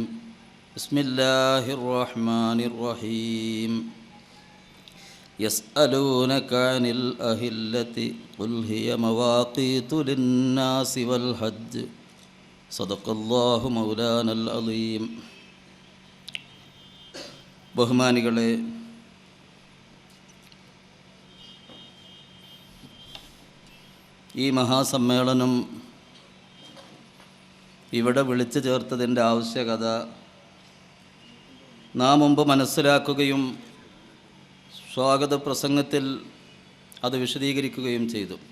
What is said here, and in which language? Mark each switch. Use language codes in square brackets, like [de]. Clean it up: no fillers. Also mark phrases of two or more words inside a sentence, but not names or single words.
[ar] بسم الله الرحمن الرحيم. يسألونك عن الأهلة قل هي مواقيت للناس والحج صدق الله مولانا العظيم. [ml] ബഹുമാനികളെ, ഈ മഹാസമ്മേളനം ഇവിടെ വിളിച്ചു ചേർത്തതിൻ്റെ ആവശ്യകത നാം മുമ്പ് മനസ്സിലാക്കുകയും സ്വാഗത പ്രസംഗത്തിൽ അത് വിശദീകരിക്കുകയും ചെയ്തു.